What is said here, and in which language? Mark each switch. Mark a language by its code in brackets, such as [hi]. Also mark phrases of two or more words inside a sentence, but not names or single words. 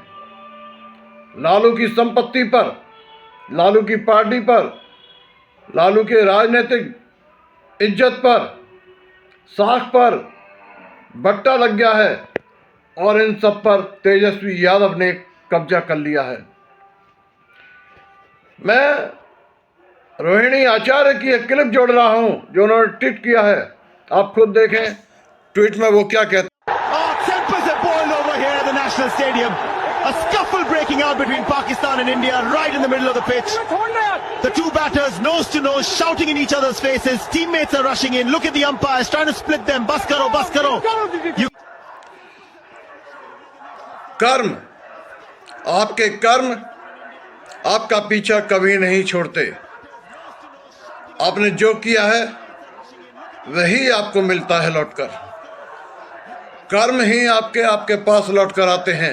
[hi] लालू की संपत्ति पर, लालू की पार्टी पर, लालू के राजनीतिक इज्जत पर, साख पर बट्टा लग गया है और इन सब पर तेजस्वी यादव ने कब्जा कर लिया है। मैं रोहिणी आचार्य की एक क्लिप जोड़ रहा हूं जो उन्होंने ट्वीट किया है। आप खुद देखें ट्वीट में वो क्या कहते हैं। [en] A scuffle breaking out between Pakistan and India right in the middle of the pitch. The two batters nose to nose shouting in each other's faces. Teammates are rushing in. Look at the umpires trying to split them. [hi] बस करो, बस करो. कर्म, आपके कर्म आपका पीछा कभी नहीं छोड़ते। आपने जो किया है वही आपको मिलता है लौटकर। कर्म ही आपके पास लौटकर आते हैं।